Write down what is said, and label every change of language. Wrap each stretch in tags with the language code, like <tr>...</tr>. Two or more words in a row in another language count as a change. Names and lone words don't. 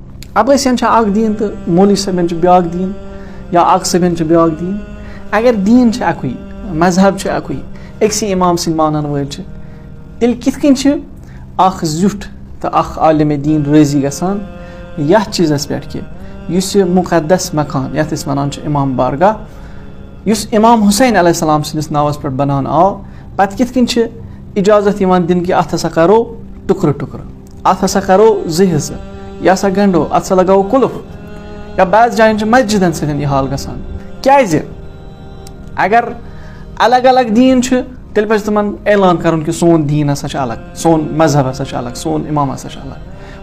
<ks>عباسین چھا اکھ دین تو مولوی صٲبن چھُ بیاکھ دین یا اکھ صٲبن چھُ بیاکھ دین. اگر دین چھُ اکُے مذہب چھُ اکُے أکسٕے امام سٕنٛدۍ مانن وٲلۍ چھِ تیٚلہِ کِتھ کٔنۍ چھِ اکھ زیُٹھ تہٕ اکھ عالمِ دیٖن رٲضی گژھان یتھ چیٖزس پٮ۪ٹھ کہِ یُس یہِ مُقدس مکان یتھ أسۍ ونان چھِ امام بارگاہ یُس امام حُسین</ks> <ar>علیہ السلام</ar> <ks>سٕنٛدِس ناوس پٮ۪ٹھ بناونہٕ آو پتہٕ کِتھ کٔنۍ چھِ اجازت یِوان دِنہٕ کہِ اتھ ہسا کرو ٹُکرٕ ٹُکرٕ اتھ ہسا کرو زٕ حصہٕ یہِ ہسا گنڈو اتھ ہسا لگاوو قُلف یا بعض جاین چھِ مسجدن سۭتۍ یہِ حال گژھان. کیازِ اگر الگ الگ دیٖن چھُ تیٚلہِ پزِ تِمن اعلان کرُن کہِ سون دیٖن ہسا چھُ الگ سون مذہب ہسا چھُ الگ سون امام ہسا چھُ الگ.</ks>